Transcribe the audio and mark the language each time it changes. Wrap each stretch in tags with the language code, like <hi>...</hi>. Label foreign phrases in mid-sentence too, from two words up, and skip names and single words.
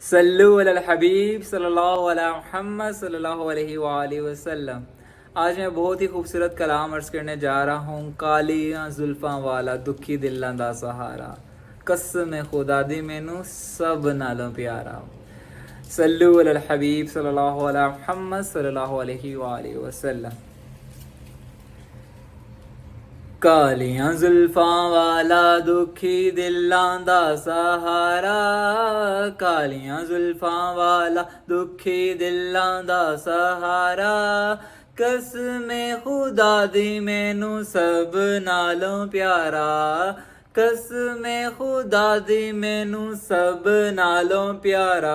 <ar>صلوا على الحبيب صلى الله على محمد صلى الله عليه وآله وسلم.</ar> <ur>آج میں بہت ہی خوبصورت کلام عرض کرنے جا رہا ہوں.</ur> <pa>کالیاں زلفاں والا دکھی دلوں دا سہارا، قسم خدا دی مینوں سب نالوں پیارا.</pa> <ar>صلوا على الحبيب صلى الله على محمد صلى الله عليه وآله وسلم.</ar> <pa>کالیاں زلفاں والا دکھی دلاں دا سہارا، کالیاں زلفاں والا دکھی دلاں دا سہارا، قسمے خدا دی مینوں سب نالوں پیارا، قسمے خدا دی مینوں سب نالوں پیارا.</pa>